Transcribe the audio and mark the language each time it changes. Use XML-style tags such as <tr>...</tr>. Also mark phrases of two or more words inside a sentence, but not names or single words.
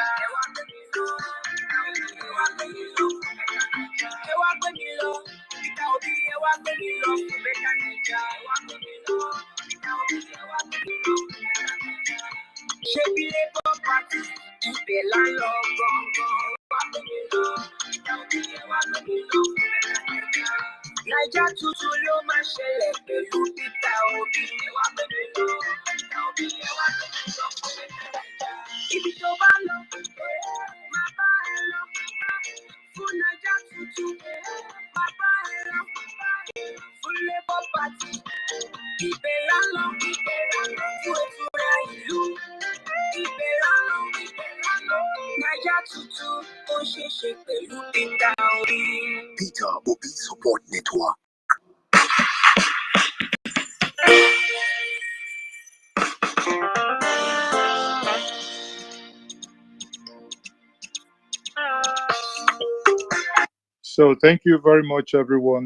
<yo>Ewa Benilo, Ewa Benilo, Ewa Benilo, Peter Obi, Ewa Benilo,</yo> <en>better Naija.</en> <yo>Ewa Benilo, Peter Obi, Ewa Benilo,</yo> <en>better Naija.</en> <yo>Shebi Labour Party, Ibe Lalo, Gongo. Ewa Benilo, Peter Obi, Ewa Benilo,</yo> <en>better Naija.</en> <yo>Naija tuntun ló máa ṣẹlẹ̀ pẹ̀lú Peter Obi. Ewa Benilo, Peter Obi, Ewa Benilo,</yo> <en>better Naija.</en> <yo>Ibi tó bá lọ, máa bá ẹ lọ. Fún Naija tuntun, máa bá ẹ lọ. Fún Labour Party, Ibe Lalo, fún ìtura ìlú. Ibe Lalo, Naija tuntun ó ṣeé ṣe pẹ̀lú Peter Obi.</yo> <en>Peter Obi Support Network. So thank you very much, everyone.</en>